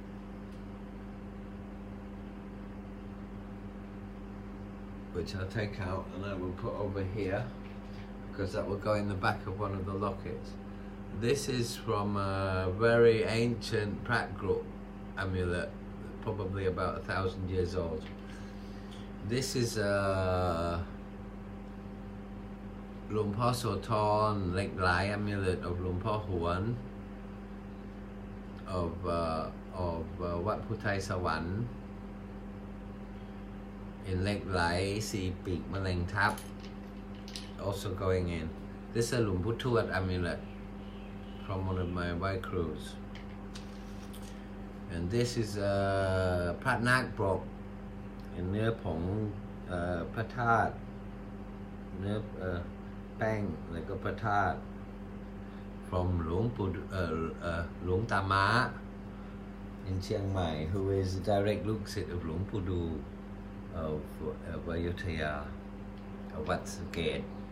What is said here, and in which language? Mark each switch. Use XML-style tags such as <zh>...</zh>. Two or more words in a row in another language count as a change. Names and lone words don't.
<en>Which I'll take out and I will put over here, because that will go in the back of one of the lockets. This is from a very ancient Pratgrup amulet, probably about 1,000 years old. This is a Luang Por Sothorn Lek Lai amulet of Luang Por Huan of Wat Puthai Sawan in Lek Lai Si Peak Maleng Thap, also going in. This is a Luang Pu Tuat amulet from one of my white crews. And this is a Prat Nak Brok in</en> <th>นื้อผงพระธาตุเนื้อแป้งแล้วก็พระธาตุ</th> <en>from Luang Tama in Chiang Mai, who is the direct Luksit of Luang Pudu of Ayutthaya, of Wat Saket.</en>